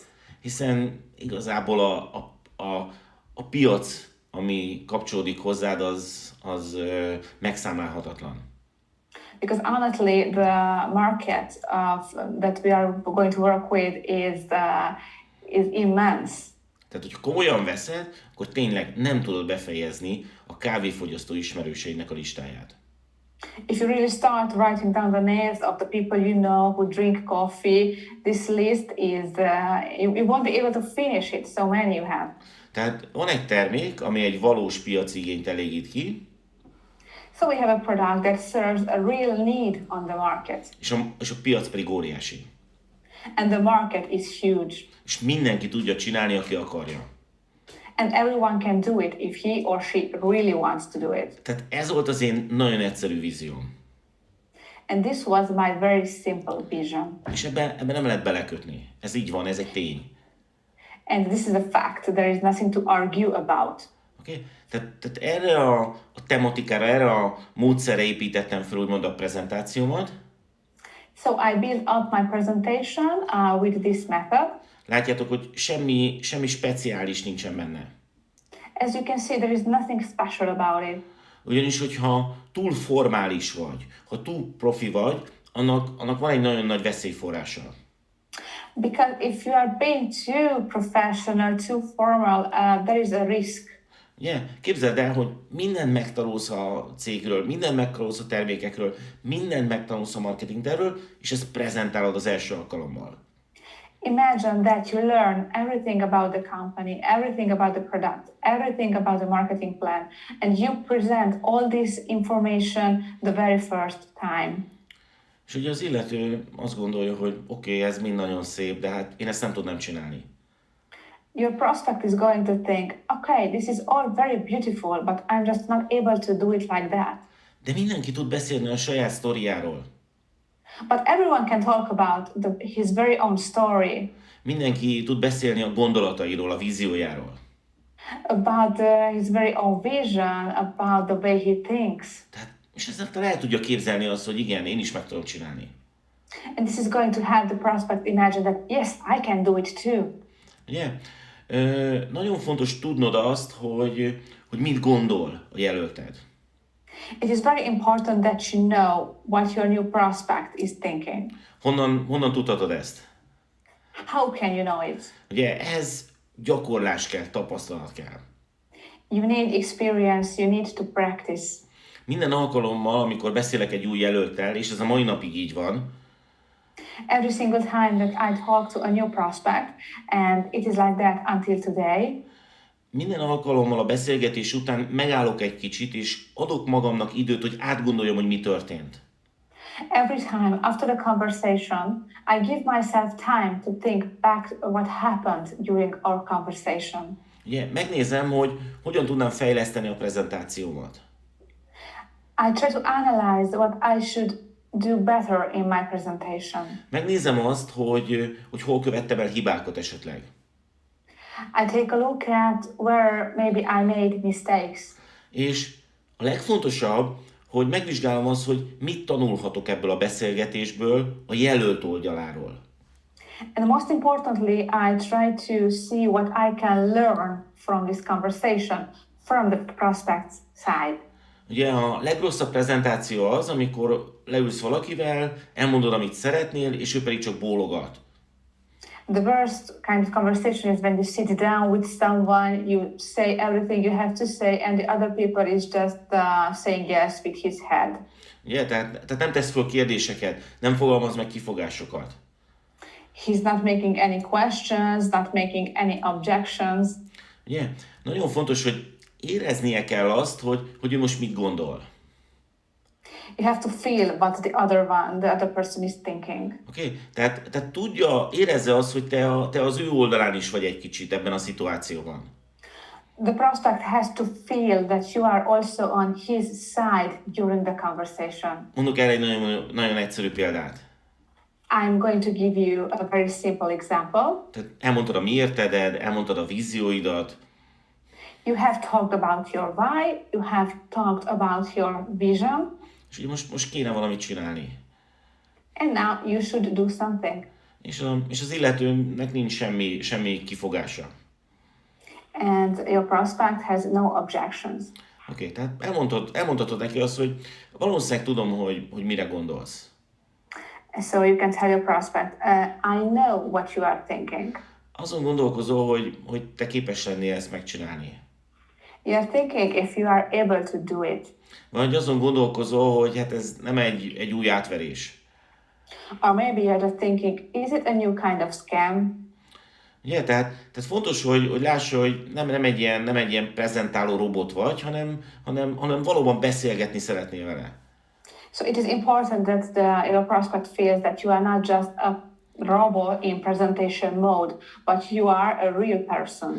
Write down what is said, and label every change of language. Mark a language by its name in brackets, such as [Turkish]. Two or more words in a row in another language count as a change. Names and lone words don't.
[Hungarian] Hiszen igazából a piac, ami kapcsolódik hozzád, az megszámlálhatatlan. [English] Because honestly, the market that we are going to work with is immense. [Hungarian] Tehát, hogy komolyan veszed, akkor tényleg nem tudod befejezni a kávéfogyasztó ismerőseidnek a listáját. [English] If you really start writing down the names of the people you know who drink coffee, this list is, you won't be able to finish it, so many you have. [Hungarian] Tehát van egy termék, ami egy valós piaci igényt elégít ki, [English] So we have a product that serves a real need on the market. [Hungarian] és a piac pedig óriási. [English] And the market is huge. [Hungarian] És mindenki tudja csinálni, aki akarja. [English] And everyone can do it if he or she really wants to do it. [Hungarian] Tehát ez volt az én nagyon egyszerű vízióm. [English] And this was my very simple vision. [Hungarian] És ebben nem lehet belekötni. Ez így van, ez egy tény. [English] And this is a fact. There is nothing to argue about. Okay? [Hungarian] Tehát erre a tematikára, erre a módszerre építettem fel úgymond a prezentációmat. [English] So I built up my presentation with this method. [Hungarian] Látjátok, hogy semmi speciális nincsen benne. [English] As you can see, there is nothing special about it. [Hungarian] Ugyanis, hogyha túl formális vagy, ha túl profi vagy, annak van egy nagyon nagy veszélyforrása. [English] Because if you are being too professional, too formal, there is a risk. [Hungarian] Ugye? Képzeld el, hogy mindent megtanulsz a cégről, mindent megtanulsz a termékekről, mindent megtanulsz a marketing tervről, és ezt prezentálod az első alkalommal. [English] Imagine that you learn everything about the company, everything about the product, everything about the marketing plan, and you present all this information the very first time. [Hungarian] És ugye az illető azt gondolja, hogy oké, ez mind nagyon szép, de hát én ezt nem tudnám csinálni. [English] Your prospect is going to think, okay, this is all very beautiful, but I'm just not able to do it like that. [Hungarian] De mindenki tud beszélni a saját sztoriáról. [English] But everyone can talk about his very own story, [Hungarian] Mindenki tud beszélni a gondolatairól, a víziójáról. [English] about his very own vision, about the way he thinks. [Hungarian] Tehát, és ezzel el tudja képzelni azt, hogy igen, én is meg tudom csinálni. [English] And this is going to have the prospect imagine that, yes, I can do it too. [Hungarian] Ugye? Nagyon fontos tudnod azt, hogy mit gondol a jelölted. [English] It is very important that you know what your new prospect is thinking. [Hungarian] Honnan tudhatod ezt? [English] How can you know it? [Hungarian] Ugye ehhez gyakorlás kell, tapasztalat kell. [English] You need experience, you need to practice. [Hungarian] Minden alkalommal, amikor beszélek egy új jelölttel, és ez a mai napig így van, [English] Every single time that I talk to a new prospect, and it is like that until today, [Hungarian] minden alkalommal a beszélgetés után megállok egy kicsit, és adok magamnak időt, hogy átgondoljam, hogy mi történt. [English] every time after the conversation, I give myself time to think back what happened during our conversation. [Hungarian] Ugye, megnézem, hogy hogyan tudnám fejleszteni a prezentációmat. [English] I try to analyze what I should do better in my presentation. [Hungarian] Megnézem azt, hogy hol követtem el hibákat esetleg. [English] I take a look at where maybe I made mistakes. [Hungarian] És a legfontosabb, hogy megvizsgálom azt, hogy mit tanulhatok ebből a beszélgetésből a jelölt oldaláról. [English] And most importantly, I try to see what I can learn from this conversation from the prospect's side. [Hungarian] Ugye a legrosszabb prezentáció az, amikor leülsz valakivel, elmondod, amit szeretnél, és ő pedig csak bólogat. [English] The worst kind of conversation is when you sit down with someone, you say everything you have to say, and the other people is just saying yes with his head. [Hungarian] Ugye? Tehát nem tesz föl kérdéseket, nem fogalmaz meg kifogásokat. [English] He's not making any questions, not making any objections. [Hungarian] Ugye? Nagyon fontos, hogy éreznie kell azt, hogy ő most mit gondol. [English] You have to feel what the other person is thinking. [Hungarian] Oké? Tehát tudja, érezze azt, hogy te az ő oldalán is vagy egy kicsit ebben a szituációban. [English] The prospect has to feel that you are also on his side during the conversation. [Hungarian] Mondok erre egy nagyon, nagyon egyszerű példát. [English] I'm going to give you a very simple example. [Hungarian] Tehát elmondtad a miértedet, elmondtad a vízióidat, [English] You have talked about your why, you have talked about your vision, [Hungarian] és ugye most kéne valamit csinálni. [English] and now you should do something. [Hungarian] És az illetőnek nincs semmi kifogása. [English] And your prospect has no objections. [Hungarian] Oké, tehát elmondhatod neki azt, hogy valószínűleg tudom, hogy mire gondolsz. [English] So you can tell your prospect, I know what you are thinking. [Hungarian] Azon gondolkozol, hogy te képes lennél ezt megcsinálni. [English] You're thinking if you are able to do it. [Hungarian] Vagy azon gondolkozol, hogy hát ez nem egy új átverés. [English] Or maybe you're just thinking, is it a new kind of scam? [Hungarian] Ugye, tehát fontos, hogy lássa, hogy nem egy ilyen prezentáló robot vagy, hanem valóban beszélgetni szeretnél vele. [English] So it is important that your prospect feels that you are not just a robot in presentation mode, but you are a real person.